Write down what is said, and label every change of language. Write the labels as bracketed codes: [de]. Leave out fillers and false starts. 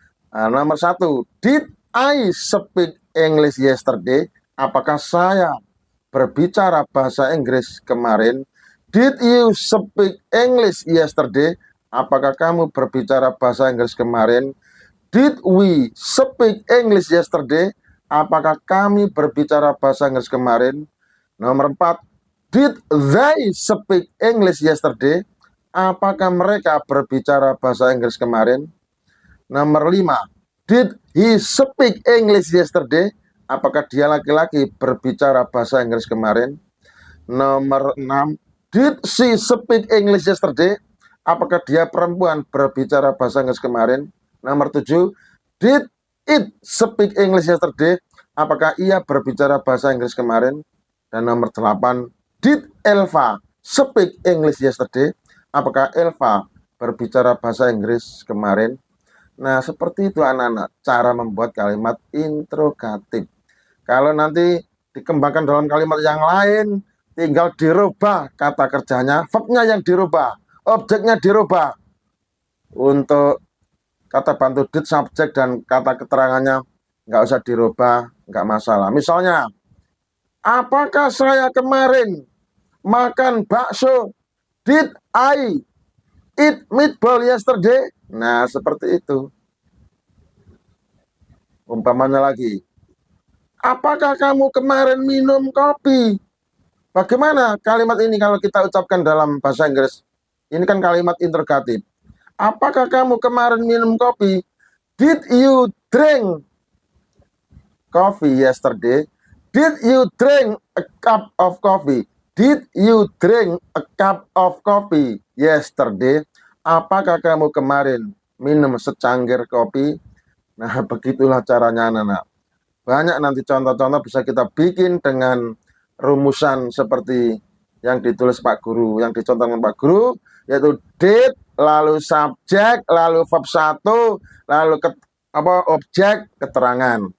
[id] Nomor 1, [en] did I speak English yesterday? [id] Apakah saya berbicara bahasa Inggris kemarin? [en] Did you speak English yesterday? [id] Apakah kamu berbicara bahasa Inggris kemarin? [en] Did we speak English yesterday? [id] Apakah kami berbicara bahasa Inggris kemarin? Nomor 4, [en] did they speak English yesterday? [id] Apakah mereka berbicara bahasa Inggris kemarin? Nomor 5, [en] did he speak English yesterday? [id] Apakah dia laki-laki berbicara bahasa Inggris kemarin? Nomor 6, [en] did she speak English yesterday? [id] apakah dia perempuan berbicara bahasa Inggris kemarin? [en] Nomor 7, did it speak English yesterday? [id] Apakah ia berbicara bahasa Inggris kemarin? Dan nomor 8, [en] did Elva speak English yesterday? [id] Apakah Elva berbicara bahasa Inggris kemarin? Nah, seperti itu anak-anak, cara membuat kalimat interrogatif. Kalau nanti dikembangkan dalam kalimat yang lain, tinggal dirubah kata kerjanya, verbnya yang dirubah, objeknya dirubah. Untuk kata bantu did, subjek, dan kata keterangannya nggak usah dirubah, nggak masalah. Misalnya, apakah saya kemarin makan bakso? [en] Did I eat meatball yesterday? [id] Nah, seperti itu. Umpamanya lagi, apakah kamu kemarin minum kopi? Bagaimana kalimat ini kalau kita ucapkan dalam bahasa Inggris? Ini kan kalimat interrogatif. Apakah kamu kemarin minum kopi? [en] Did you drink coffee yesterday? Did you drink a cup of coffee? Did you drink a cup of coffee yesterday? [id] Apakah kamu kemarin minum secangkir kopi? Nah, begitulah caranya anak-anak. Banyak nanti contoh-contoh bisa kita bikin dengan rumusan seperti yang ditulis Pak Guru, yang dicontohkan Pak Guru, yaitu did, lalu subjek, lalu verb 1, lalu objek, keterangan.